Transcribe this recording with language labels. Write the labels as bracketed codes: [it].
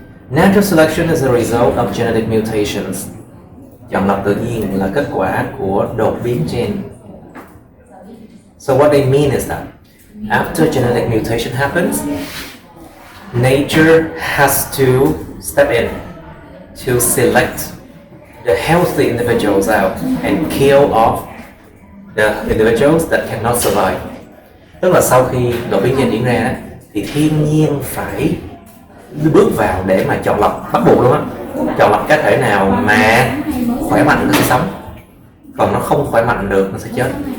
[en] Natural selection is a result of genetic mutations. [vi] Chọn lọc tự nhiên là kết quả của đột biến gen. [en] So what they mean is that after genetic mutation happens, nature has to step in to select the healthy individuals out and kill off the individuals that cannot survive. [vi] Tức là sau khi đột biến gen diễn ra thì thiên nhiên phải bước vào để mà chọn lọc, bắt buộc luôn á, chọn lọc cá thể nào mà khỏe mạnh nó sẽ sống, còn nó không khỏe mạnh được nó sẽ chết.